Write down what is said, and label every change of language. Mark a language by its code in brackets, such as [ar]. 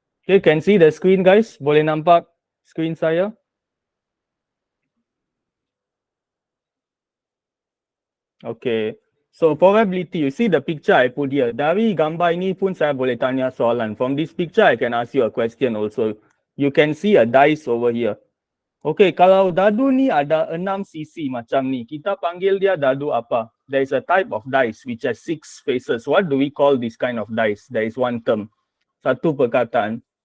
[en] Okay, can see the screen guys? [ms] Boleh nampak screen saya? [en] Okay. So probability, you see the picture I put here. [ms] Dari gambar ini pun saya boleh tanya soalan. [en] From this picture I can ask you a question also. You can see a dice over here. [ms] Okay, kalau dadu ni ada 6 sisi macam ni, kita panggil dia dadu apa? [en] There is a type of dice which has 6 faces. What do we call this kind of dice? There is one term. [ms] Satu perkataan.